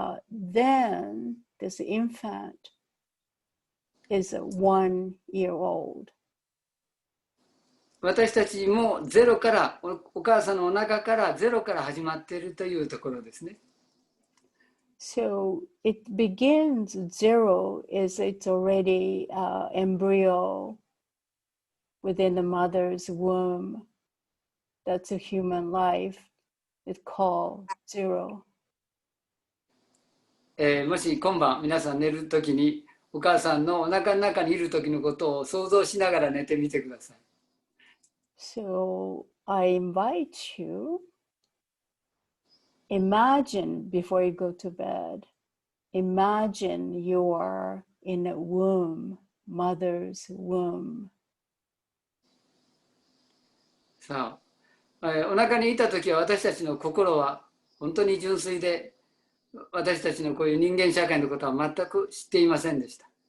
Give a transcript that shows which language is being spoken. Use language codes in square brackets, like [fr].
[en] Then this infant is 1 year old. [ja] 私たちもゼロから、お母さんのお腹からゼロから始まっているというところですね。 [en] So it begins zero, it's already embryo within the mother's womb. That's a human life. It's called zero. [ja] もし今晩皆さん寝るときにお母さんのお腹の中にいるときのことを想像しながら寝てみてください。 [en] So I invite you, imagine before you go to bed, imagine you are in a womb, mother's womb. [ja] さあ、お腹にいたときは私たちの心は本当に純粋で、私たちのこういう人間社会のことは全く知っていませんでした。